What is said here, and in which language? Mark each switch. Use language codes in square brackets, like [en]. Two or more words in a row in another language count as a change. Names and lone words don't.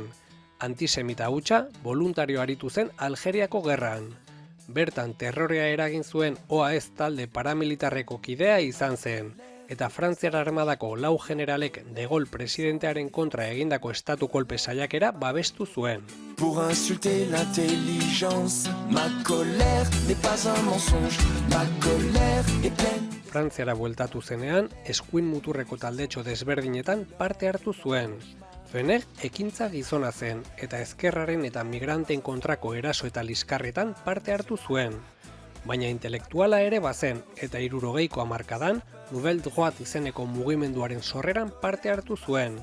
[eu] Antisemita hutsa, voluntario aritu zen Algeriako gerran. Bertan terrorea eragin zuen OAS talde paramilitarreko kidea izan zen, eta Frantziar armadako 4 generalek de Gaulle presidentearen kontra egindako estatu kolpe saiakera babestu zuen. [fr] Pour insulter l'intelligence, ma colère n'est pas un mensonge, ma colère est pleine. [eu] Frantziara bueltatu zenean, eskuin muturreko taldetxo desberdinetan parte hartu zuen. Venner ekintza gizona zen, eta ezkerraren eta migranteen kontrako eraso eta liskarretan parte hartu zuen. Baina intelektuala ere bazen, eta 60ko hamarkadan, Nouvelle Droite izeneko mugimenduaren sorreran parte hartu zuen.